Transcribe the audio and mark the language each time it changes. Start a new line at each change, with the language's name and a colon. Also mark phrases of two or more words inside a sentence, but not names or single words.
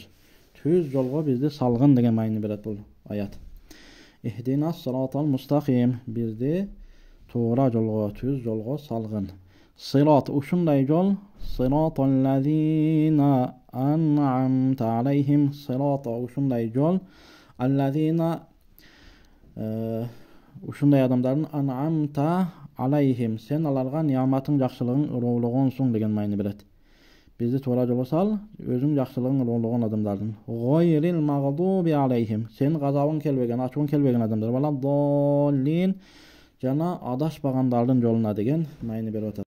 Kyrgyz: Түз жолго бизди салгын деген мааниди берет бул аят.
Arabic: اهدنا الصراط المستقيم,
Kyrgyz: бизди туура жолго, түз жолго салгын. Сират ушундай жол,
Arabic: صراط الذين أنعمت عليهم, сирата
Kyrgyz: ушундай жол,
Arabic: аллазина
Kyrgyz: ушундай адамдардын
Arabic: أنعمت عليهم,
Kyrgyz: сен аларга нияматың жакшылыгын уруулогонсуң деген мааниди берет. Бизди туура жолго сал, өзүң жакшылыгын уруулогон адамдардын.
Arabic: غير المغضوب عليهم,
Kyrgyz: сен газабың келбеген, ачуң келбеген адамдар,
Arabic: ولا الضالين
Kyrgyz: жана адашпагандардын жолуна деген мааниди берип атат.